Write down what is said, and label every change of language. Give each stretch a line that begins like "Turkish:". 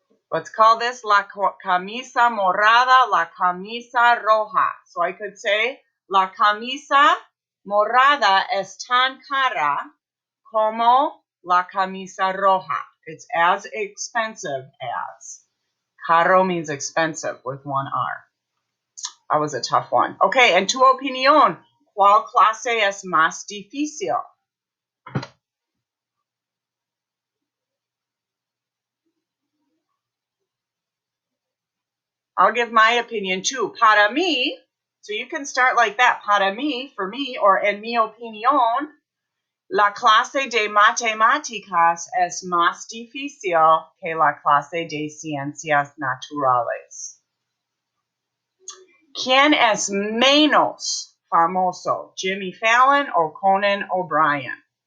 Spanish: Let's call this la camisa morada, la camisa roja.
English: So I could say,
Spanish: la camisa morada es tan cara como la camisa roja.
English: It's as expensive as. Caro means expensive with one R. That was a tough one.
Spanish: Okay, en tu opinión, ¿cuál clase es más difícil?
English: I'll give my opinion too.
Spanish: Para mí,
English: so you can start like that.
Spanish: Para mí,
English: for me, or
Spanish: en mi opinión, la clase de matemáticas es más difícil que la clase de ciencias naturales. ¿Quién es menos famoso, Jimmy Fallon o Conan O'Brien?